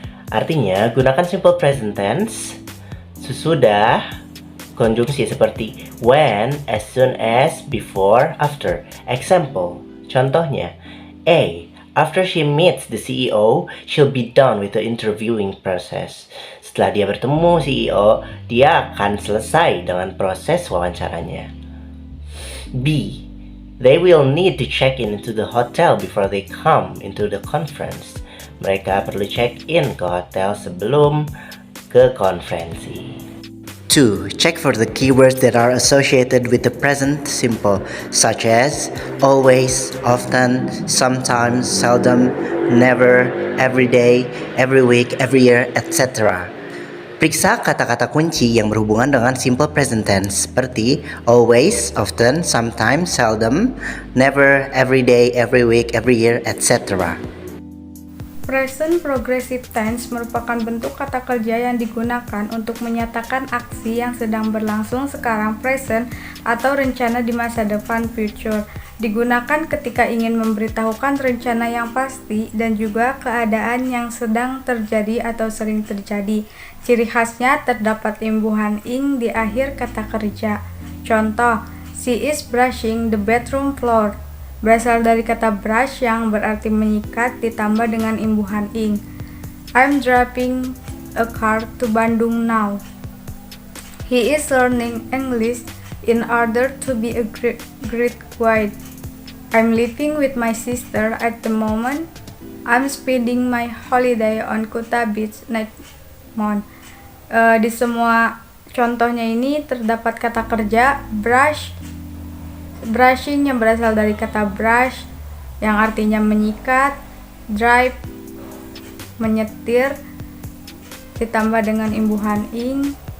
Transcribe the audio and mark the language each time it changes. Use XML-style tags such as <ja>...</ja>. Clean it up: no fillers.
<id>Artinya, gunakan simple present tense sesudah konjungsi seperti when, as soon as, before, after. Example, contohnya, A.</id> <en>After she meets the CEO, she'll be done with the interviewing process.</en> <id>Setelah dia bertemu CEO, dia akan selesai dengan proses wawancaranya. B.</id> <en>They will need to check in into the hotel before they come into the conference.</en> <id>Mereka perlu check-in ke hotel sebelum ke konferensi. 2.</id> <en>Check for the keywords that are associated with the present simple, such as always, often, sometimes, seldom, never, every day, every week, every year, etc.</en> <id>Periksa kata-kata kunci yang berhubungan dengan simple present tense seperti always, often, sometimes, seldom, never, every day, every week, every year, etc. Present progressive tense merupakan bentuk kata kerja yang digunakan untuk menyatakan aksi yang sedang berlangsung sekarang present atau rencana di masa depan future. Digunakan ketika ingin memberitahukan rencana yang pasti dan juga keadaan yang sedang terjadi atau sering terjadi. Ciri khasnya terdapat imbuhan ing di akhir kata kerja.</id> <en>Contoh, she is brushing the bedroom floor.</en> <id>Berasal dari kata brush yang berarti menyikat ditambah dengan imbuhan ing.</id> <en>I'm driving a car to Bandung now. He is learning English in order to be a great wife. I'm living with my sister at the moment. I'm spending my holiday on Kuta Beach next month.</en> <id>Di semua contohnya ini terdapat kata kerja brush, brushing yang berasal dari kata brush yang artinya menyikat, drive, menyetir, ditambah dengan imbuhan ing,</id>